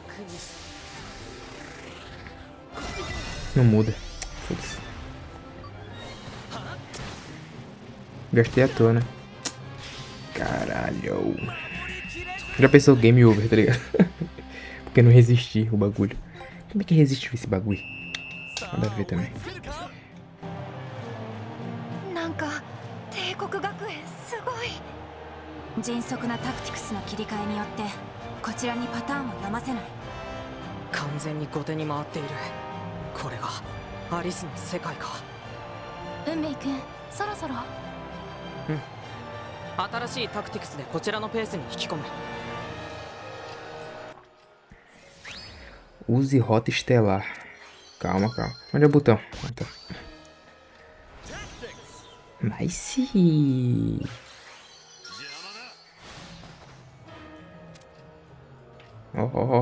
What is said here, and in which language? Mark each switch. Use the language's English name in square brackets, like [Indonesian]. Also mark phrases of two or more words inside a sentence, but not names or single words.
[Portuguese] Não muda. Foda-se. Gastei à toa, né? Caralho. Já pensou game over, tá ligado? Porque não resisti o bagulho. Como é que resistiu esse bagulho? Nada a ver também. [Japanese] なんか帝国学園すごい。迅速なタクティクスの切り替えによってこちらにパターンを読ませない。完全に後手に回っている。これがアリスの世界か。運命くん、そろそろ。うん。新しいタクティクスでこちらのペースに引き込む。 [Portuguese] Use rota estelar. Calma, calma. Onde é o botão? Ah, tá. Nice. Ó, ó, ó.